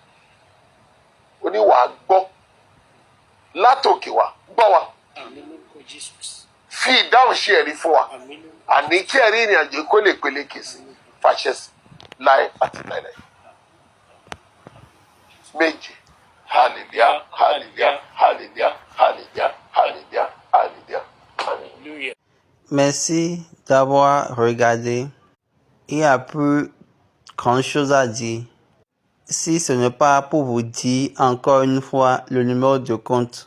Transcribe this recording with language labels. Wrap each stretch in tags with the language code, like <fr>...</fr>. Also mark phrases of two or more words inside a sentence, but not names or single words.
<yo>Oníwàá gbọ́ látòkè wá, gbọ́ wa, fi ìdáhùn ṣe ẹ̀rí fún wa. Àní kí ẹ̀rí ìrìn àjò kó lè peléke sí, fàṣẹ sí láé àti láéláé. Méje. Hallelujah, hallelujah, hallelujah, hallelujah, hallelujah, hallelujah, hallelujah.</yo> <fr>merci d'avoir regardé. Il n'y a plus grand chose à dire. Si ce n'est pas pour vous dire encore une fois le numéro de compte.</fr>